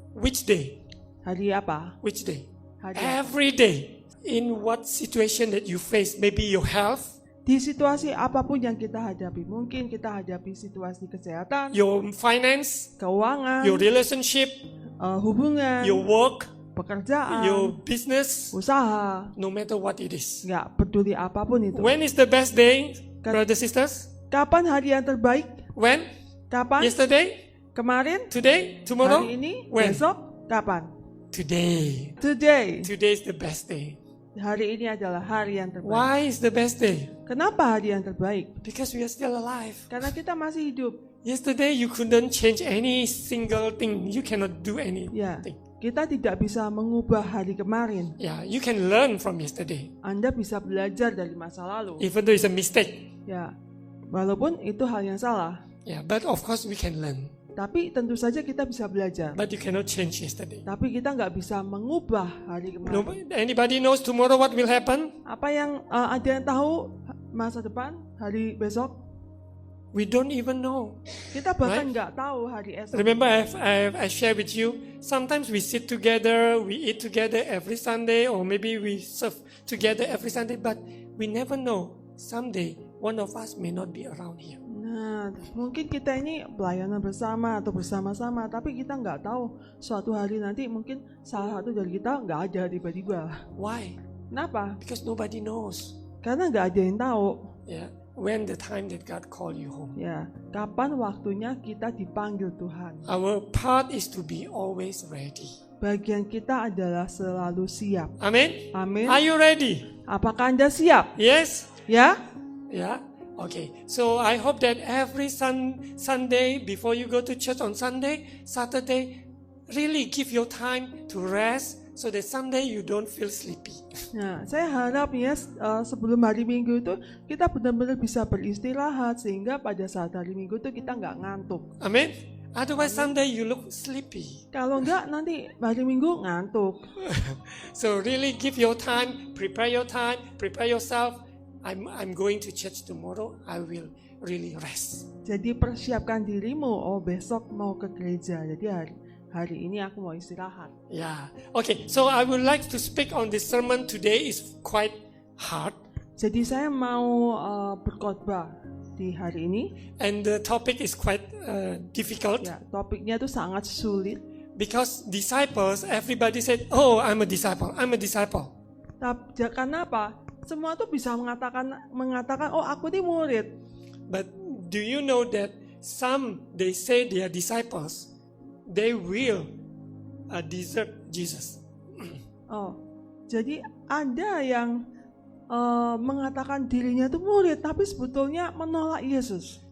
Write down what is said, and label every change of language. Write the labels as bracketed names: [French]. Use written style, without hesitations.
[English] Which day? [Indonesian] Hari apa? [English] Which day? [Indonesian] Hari [English] Every day. In what situation that you face, maybe your health, [Indonesian] Di situasi apapun yang kita hadapi, mungkin kita hadapi situasi kesehatan, [English] your finance, [Indonesian] keuangan, [English] your relationship, [Indonesian] hubungan, [English] your work, [Indonesian] pekerjaan, [English] your business, [Indonesian] usaha, [English] no matter what it is. [Indonesian] nggak peduli apapun itu. [English] When is the best day, brothers sisters? [Indonesian] Kapan hari yang terbaik? [English] When? [Indonesian] Kapan? [English] Yesterday? [Indonesian] Kemarin? [English] Today? Tomorrow? [Indonesian] Hari ini? [English] When? [Indonesian] Besok? Kapan? [English] Today. Today. Today is the best day. [Indonesian] Hari ini adalah hari yang terbaik. [English] Why is the best day? [Indonesian] Kenapa hari yang terbaik? [English] Because we are still alive. [Indonesian] Karena kita masih hidup. [English] Yesterday you couldn't change any single thing. You cannot do anything. [Indonesian] Ya, kita tidak bisa mengubah hari kemarin. [English] Yeah, you can learn from yesterday. [Indonesian] Anda bisa belajar dari masa lalu. [English] Even though it's a mistake. [Indonesian] Ya, walaupun itu hal yang salah. [English] Yeah, but of course we can learn. [Indonesian] Tapi tentu saja kita bisa belajar. [English] But you cannot change yesterday. [Indonesian] Tapi kita nggak bisa mengubah hari [English] No, [Indonesian] kemarin. [English] anybody knows tomorrow what will happen? [Indonesian] Apa yang ada yang tahu masa depan, hari besok? [English] We don't even know. [Indonesian] Kita bahkan nggak tahu hari esok. [English] Remember I share with you, sometimes we sit together, we eat together every Sunday, or maybe we serve together every Sunday, but we never know. Someday, one of us may not be around here. [Indonesian] Nah, mungkin kita ini pelayanan bersama atau bersama-sama, tapi kita nggak tahu suatu hari nanti mungkin salah satu dari kita nggak ada tiba-tiba. [English] Why? [Indonesian] Kenapa? [English] Because nobody knows. [Indonesian] Karena nggak ada yang tahu. [English] Yeah, when the time that God call you home. [Indonesian] Ya, kapan waktunya kita dipanggil Tuhan? [English] Our part is to be always ready. [Indonesian] Bagian kita adalah selalu siap. [English] Amen. [Indonesian] Amin. [English] Are you ready? [Indonesian] Apakah Anda siap? [English] Yes. [Indonesian] Ya? [English] Yeah. Okay. So I hope that every Sunday before you go to church on Sunday, Saturday, really give your time to rest so that Sunday you don't feel sleepy. [Indonesian] Nah, saya harap ya sebelum hari Minggu itu kita benar-benar bisa beristirahat sehingga pada saat hari Minggu itu kita nggak ngantuk. [English] Amen. Otherwise Sunday you look sleepy. [Indonesian] Kalau enggak nanti hari Minggu ngantuk. [English] So really give your time, prepare yourself. I'm going to church tomorrow. I will really rest. [Indonesian] Jadi persiapkan dirimu. Oh, besok mau ke gereja. Jadi hari ini aku mau istirahat. [English] Yeah. Okay. So I would like to speak on this sermon today. Is quite hard. [Indonesian] Jadi saya mau berkhotbah di hari ini. [English] And the topic is quite difficult. [Indonesian] Ya, topiknya itu sangat sulit. [English] Because disciples, everybody said, "Oh, I'm a disciple. I'm a disciple." [Indonesian] Karena apa? Semua tuh bisa mengatakan, oh aku ini murid. [English] But do you know that some they say they are disciples, they will desert Jesus. [Indonesian] Oh, jadi ada yang mengatakan dirinya itu murid, tapi sebetulnya menolak Yesus.